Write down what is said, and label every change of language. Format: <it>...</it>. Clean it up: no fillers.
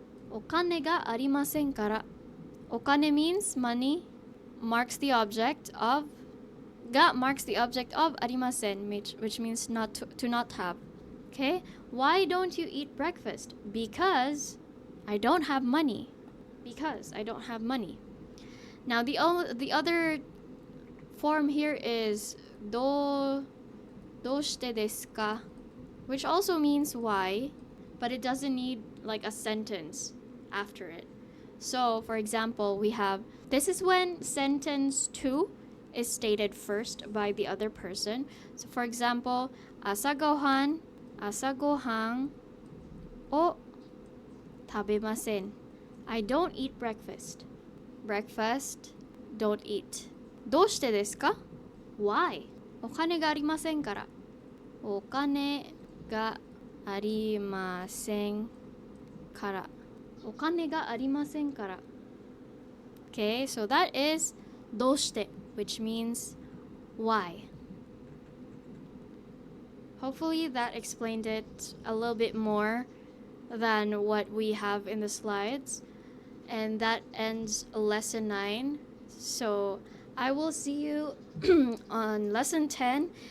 <ja>お金がありませんから.</ja> <en>お金 means money, marks the object of, が marks the object of ありません, which means not to not have. Okay? Why don't you eat breakfast? Because I don't have money. Because I don't have money. Now the other form here is</en> <ja>どうしてですか?</ja> <en>Which also means why, but it doesn't need like a sentence after it. So, for example, we have, this is when sentence 2 is stated first by the other person. So, for example,</en> <ja>朝ごはんを食べません.</ja> <en>I don't eat breakfast. Breakfast, don't eat.</en> <ja>どうしてですか?</ja> <en>Why?</en> <ja>お金がありませんから.お金がありませんから. お金がありませんから.</ja> <en>Okay, so that is どうして, which means why. Hopefully that explained it a little bit more than what we have in the slides. And that ends lesson 9. So I will see you on lesson 10.</en>